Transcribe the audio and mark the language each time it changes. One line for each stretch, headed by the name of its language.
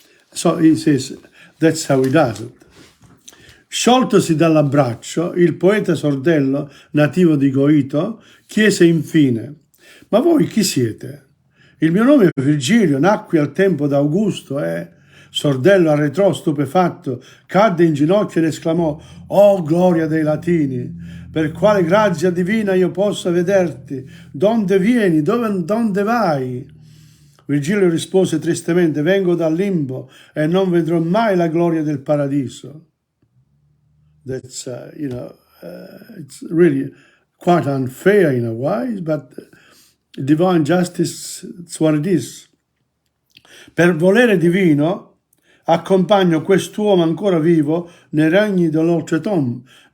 English: So he says, that's how he does it.
Italian: Scioltosi dall'abbraccio, il poeta sordello, nativo di Goito, chiese infine: «Ma voi chi siete?» «Il mio nome è Virgilio, nacqui al tempo d'Augusto e...» Sordello arretrò stupefatto, cadde in ginocchio ed esclamò: «Oh, gloria dei latini! Per quale grazia divina io possa vederti? Donde vieni? Donde vai?» Virgilio rispose tristemente: «Vengo dal limbo e non vedrò mai la gloria del paradiso».
English: That's, it's really quite unfair in a way, but divine justice, it's what it is.
Italian: Per volere divino, accompagno quest'uomo ancora vivo nei regni dell'oltretomba.